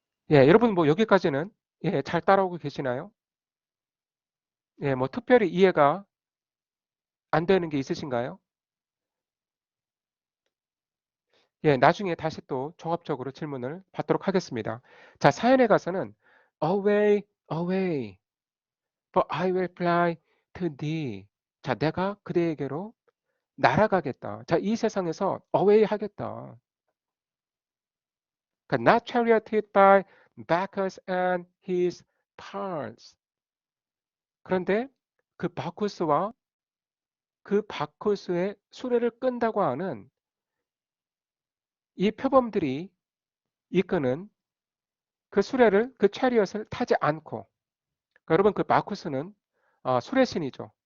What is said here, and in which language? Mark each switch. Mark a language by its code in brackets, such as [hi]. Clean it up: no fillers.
[ko] 예, 여러분 뭐 여기까지는 예, 잘 따라오고 계시나요? 예, 뭐 특별히 이해가 안 되는 게 있으신가요? 예, 나중에 다시 또 종합적으로 질문을 받도록 하겠습니다. 자, 사연에 가서는 [en] away, away, for I will fly to thee. [ko] 자, 내가 그대에게로 날아가겠다. 자, 이 세상에서 away 하겠다. 그러니까 [en] not charioted by Bacchus and his parts. [ko] 그런데 그 바쿠스와 그 바쿠스의 수레를 끈다고 하는 이 표범들이 이끄는 그 수레를 그 체리엇을 타지 않고 그러니까 여러분 그 바쿠스는 수레신이죠.